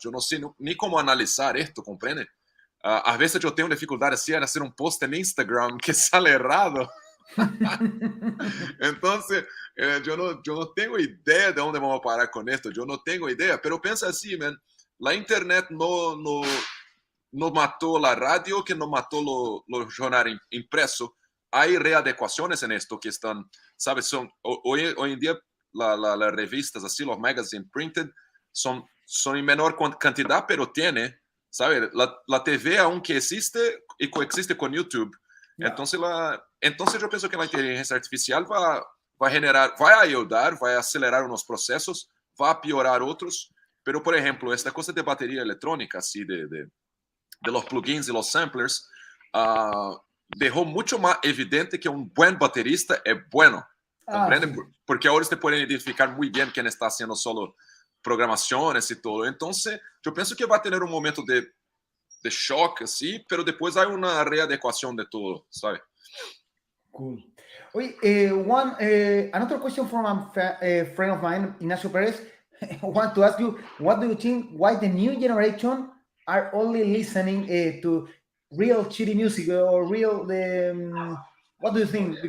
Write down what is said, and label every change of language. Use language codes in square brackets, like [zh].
[pt] Eu não sei nem como analisar esto, compreende? Às vezes eu tenho dificuldade assim em fazer um post em Instagram [es] que sale [pt] errado. Então, eu não tenho ideia de onde vamos parar com esto. Eu não tenho ideia, mas pensa assim, [en] man, [es] a internet no mató la radio, que no mató los jornales impresos. Hay readecuaciones en esto que están, ¿sabes? Hoy en día las revistas, así, los [en] magazines printed, [es] son en menor cantidad, pero tiene, ¿sabes? La TV aún que existe y coexiste con YouTube. [en] Yeah. [es] Entonces yo pienso que la inteligencia artificial va a ayudar, va a acelerar unos procesos, va a piorar otros. Pero, por ejemplo, esta cosa de batería electrónica, así de los plugins y los samplers, dejó mucho más evidente que un buen baterista es bueno. ¿Comprende? Sí. Porque ahora se pueden identificar muy bien quién está haciendo solo programaciones y todo. Entonces, yo pienso que va a tener un momento de shock, sí, pero después hay una readecuación de todo, ¿sabes? [en] Cool. [es] Oye, [en] another question from a friend of mine, Ignacio Perez. I want to ask you, what do you think, why the new generation are only listening to real shitty music or real, what do you think?